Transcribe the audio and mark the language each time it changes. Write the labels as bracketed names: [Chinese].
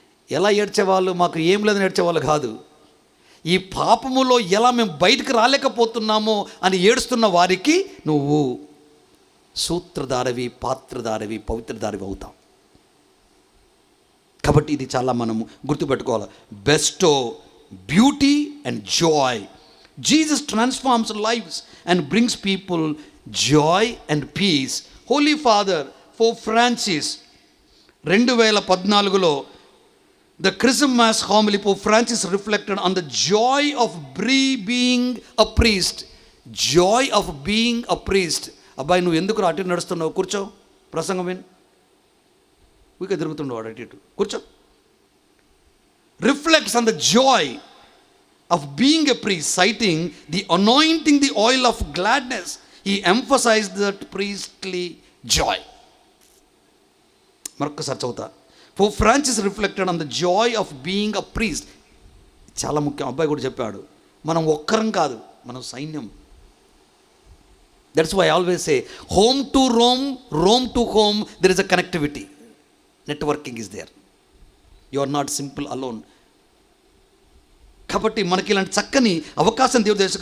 [Telugu] ఎలా ఏడ్చేవాళ్ళు, మాకు ఏం లేదని ఏడ్చేవాళ్ళు కాదు. ఈ పాపములో ఎలా మేము బయటకు రాలేకపోతున్నామో అని ఏడుస్తున్న వారికి నువ్వు సూత్రధారవి, పాత్రధారవి, పవిత్రధారవి అవుతావు. కాబట్టి ఇది చాలా మనము గుర్తుపెట్టుకోవాలి. [English] Bestow beauty and joy. Jesus transforms lives and brings people joy and peace. Holy father Pope Francis 2014లో the Christmas homily, Pope Francis reflected on the joy of being a priest. Joy of being a priest. [Telugu] అబ్బాయి నువ్వు ఎందుకు అటు నడుస్తున్నావు? కూర్చో, ప్రసంగం విను. ఊరికే తిరుగుతుండవు అటు ఇటు, కూర్చో. [English] Reflects on the joy of being a priest, citing the anointing the oil of gladness. He emphasized that priestly joy. [Telugu] మరొకసారి చదువుతా. [English] Pope Francis reflected on the joy of being a priest. [Telugu] చాలా ముఖ్యం. అబ్బాయి కూడా చెప్పాడు, మనం ఒక్కరం కాదు, మనం సైన్యం. [English] That's why I always say home to Rome, Rome to home, there is a connectivity. Networking is there. You are not simple alone. [Telugu] కాబట్టి మనకి ఇలాంటి చక్కని అవకాశం దేవుడు తెలుసు.